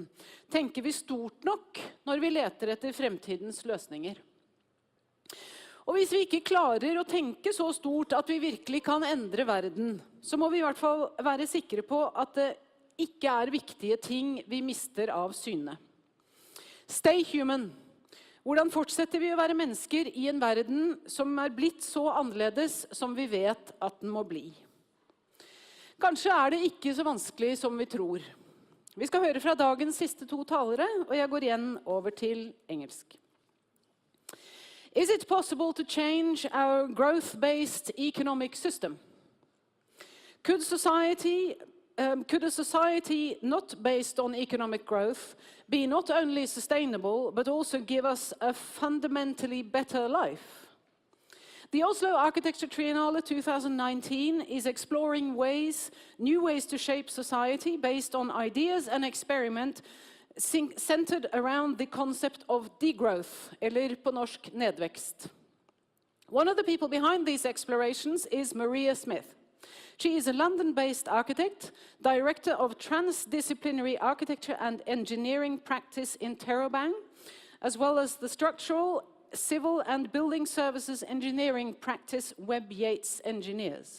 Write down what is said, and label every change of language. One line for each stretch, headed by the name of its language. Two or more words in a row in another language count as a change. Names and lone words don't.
Norwegian: Tenker vi stort nok når vi leter etter fremtidens løsninger? Og hvis vi ikke klarer å tenke så stort at vi virkelig kan endre verden, så må vi i hvert fall være sikre på at det ikke er viktige ting vi mister av syne.
English: Stay human.
Norwegian: Hvordan fortsetter vi å være mennesker i en verden som er blitt så annerledes som vi vet at den må bli? Kanskje er det ikke så vanskelig som vi tror. Vi skal høre fra dagens siste 2 talere, og jeg går igjen over til engelsk.
English: Is it possible to change our growth-based economic system? Could a society not based on economic growth be not only sustainable, but also give us a fundamentally better life? The Oslo Arkitekturtriennale 2019 is exploring new ways to shape society based on ideas and experiment centered around the concept of degrowth,
Norwegian: eller på norsk Nedvekst.
English: One of the people behind these explorations is Maria Smith. She is a London-based architect, director of transdisciplinary architecture and engineering practice in Interrobang, as well as the structural, civil and building services engineering practice Webb Yates Engineers.